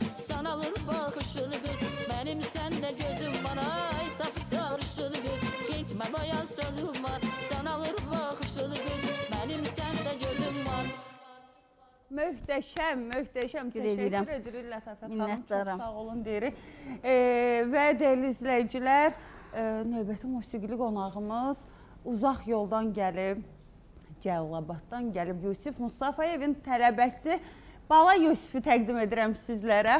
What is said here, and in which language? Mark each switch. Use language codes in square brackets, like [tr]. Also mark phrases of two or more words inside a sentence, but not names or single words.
[tr] can alır bakışın kız Benim sende gözüm var ay saçı sarışın kız Kekme bayan sözüm var can alır bakışın kız Benim sende gözüm var [az] Möhtəşəm, möhtəşəm. Edirəm. Təşəkkür edirik Lətafət xanım. Çox Minnətdaram. sağ olun deyirik. Və dəyərli izləyicilər, növbəti musiqili qonağımız uzaq yoldan gəlib, Cəlilabaddan gəlib Yusif Mustafayevin tələbəsi Bala Yusifi təqdim edirəm sizlərə.